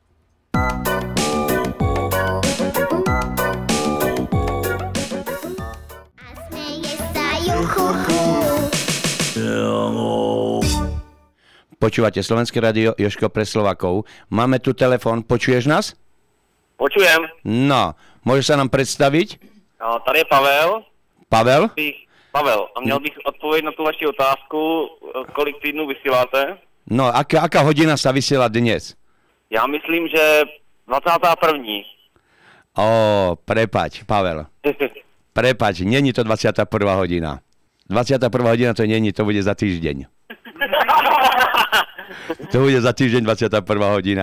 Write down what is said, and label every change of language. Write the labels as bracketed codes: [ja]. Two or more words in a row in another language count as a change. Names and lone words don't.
[sk] Počúvate Slovenské rádio, Jožko pre Slovakov. Máme tu telefon, počuješ nás? Počujem. No, môžeš sa nám predstaviť? No, [cs] tady je Pavel. Pavel? Pavel, a měl bych odpovědět na tu vaši otázku, kolik týdnů vysíláte? No, [sk] aká hodina sa vysiela dnes? [cs] Já myslím, že 21. [sk] Prepáč, Pavel. Prepáč, [cs] není to 21. hodina. [sk] 21. [cs] hodina to není, to bude za týždeň. [sk] To bude za týždeň 21. hodina.